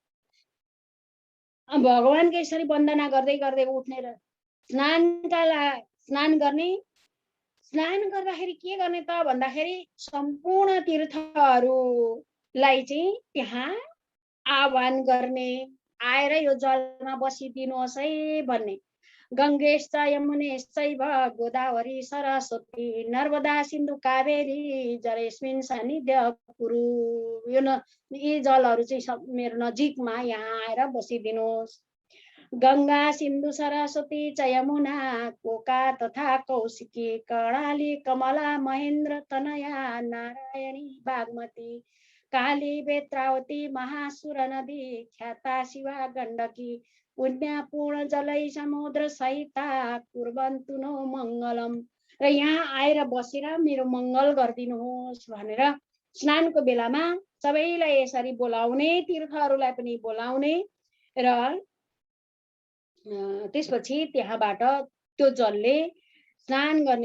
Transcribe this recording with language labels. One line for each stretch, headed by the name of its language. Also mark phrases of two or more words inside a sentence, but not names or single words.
Nepali: भगवानको यसरी वन्दना गर्दै उठ्ने र स्नान गर्ने। स्नान गर्दाखेरि के गर्ने त भन्दाखेरि सम्पूर्ण तीर्थहरूलाई चाहिँ त्यहाँ आह्वान गर्ने, आएर यो जलमा बसिदिनुहोस् है भन्ने।
Sanskrit: गङ्गेश्च यमुनेश्चैव गोदावरी सरस्वती नर्मदा सिन्धु कावेरी जलेस्मिन् सन्निध्य कुरु।
Nepali: यी जलहरू चाहिँ मेरो नजिकमा यहाँ आएर बसिदिनुहोस्।
Sanskrit: गङ्गा सिन्धु सरस्वती च यमुना कोका तथा कौशिकी कर्णाली कमला महेन्द्र तनया नारायणी बागमती काली बेत्रावती महासुर नदी ख्याता शिवा गण्डकी पुण्य पूर्ण जलै समुद्र सहिता कुर्वन्तु नो मङ्गलम।
Nepali: र यहाँ आएर बसेर मेरो मङ्गल गरिदिनुहोस् भनेर स्नानको बेलामा सबैलाई यसरी बोलाउने, तीर्थहरूलाई पनि बोलाउने र त्यसपछि त्यहाँबाट त्यो जलले स्नान गर्ने।